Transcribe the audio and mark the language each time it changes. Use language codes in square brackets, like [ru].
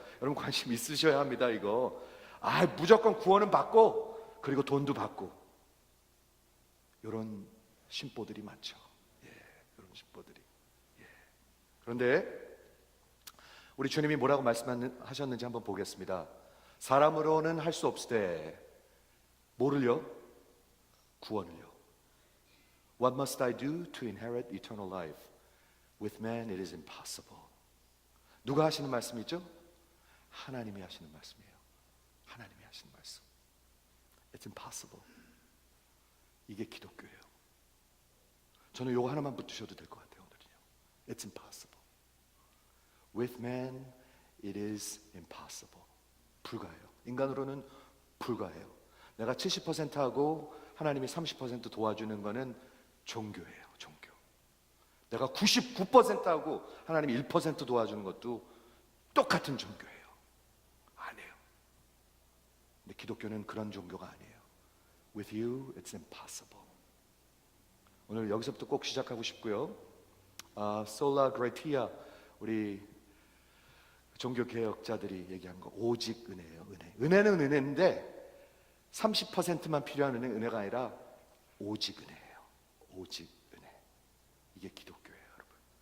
[ko] 여러분 관심 있으셔야 합니다. 이거 무조건 구원은 받고 그리고 돈도 받고, 이런 심보들이 많죠. 이런 심보들이. 그런데 우리 주님이 뭐라고 말씀하셨는지 한번 보겠습니다. 사람으로는 할 수 없으되 뭐를요? 구원을요. [en] What must I do to inherit eternal life? With man it is impossible. [ko] 누가 하시는 말씀이죠? 하나님이 하시는 말씀이에요. 하나님이 하시는 말씀. [en] It's impossible. [ko] 이게 기독교예요. 저는 요거 하나만 붙으셔도 될 것 같아요. 오늘은요. [en] It's impossible. With man it is impossible. [ko] 불가해요. 인간으로는 불가해요. 내가 70%하고 하나님이 30% 도와주는 거는 종교예요. 종교. 내가 99%하고 하나님이 1% 도와주는 것도 똑같은 종교예요. 아니에요. 근데 기독교는 그런 종교가 아니에요. [en] With you it's impossible. [ko] 오늘 여기서부터 꼭 시작하고 싶고요. 솔라 그레티아, 우리 종교 개혁자들이 얘기한 거, 오직 은혜예요. 은혜는 은혜인데 30%만 필요한 은혜가 아니라 오직 은혜예요. 오직 은혜. 이게 기독교예요, 여러분.